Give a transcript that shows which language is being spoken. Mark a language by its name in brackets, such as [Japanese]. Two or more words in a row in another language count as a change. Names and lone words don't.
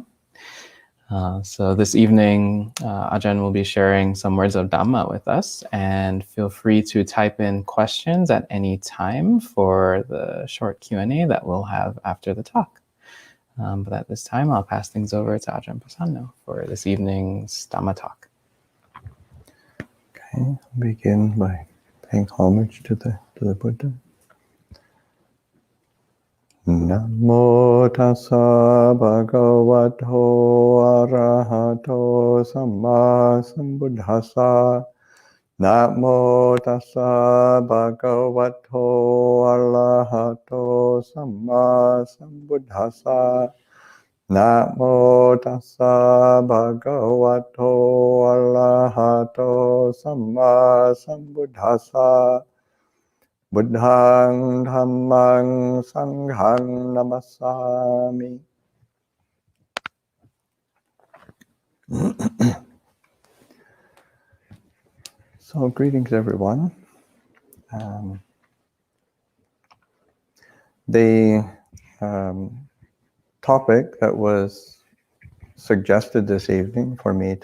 [English] So this evening, Ajahn will be sharing some words of Dhamma with us, and feel free to type in questions at any time for the short Q&A that we'll have after the talk. But at this time, I'll pass things over to Ajahn Pasanno for this evening's Dhamma talk. Okay, I'll begin by paying homage to the Buddha. [Pali] Namo tassa bhagavato arahato samma sambuddhassa. Namo tassa bhagavato arahato samma sambuddhassa. Namo tassa bhagavato arahato samma sambuddhassa. Buddhang dhammang sanghang namasami. [English] So greetings everyone. The topic that was suggested this evening for me